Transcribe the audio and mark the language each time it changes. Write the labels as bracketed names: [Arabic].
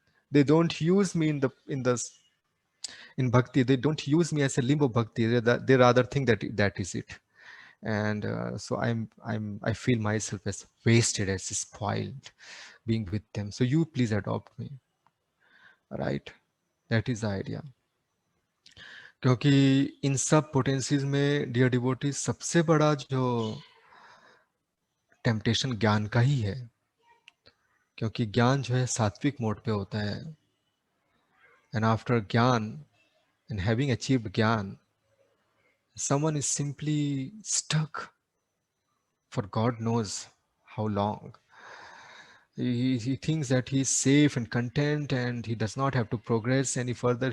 [English] They don't use me in bhakti. They don't use me as a limbo bhakti. They rather think that that is it. And so I feel myself as wasted, as spoiled being with them. So you please adopt me, right? That is the idea. [Hindi] क्योंकि इन सब potencies में dear devotees सबसे बड़ा जो temptation ज्ञान का ही है, क्योंकि ज्ञान जो है सात्विक मोड पे होता है. [English] And after gyan, and having achieved Gyan, someone is simply stuck for God knows how long. He thinks that he is safe and content and he does not have to progress any further.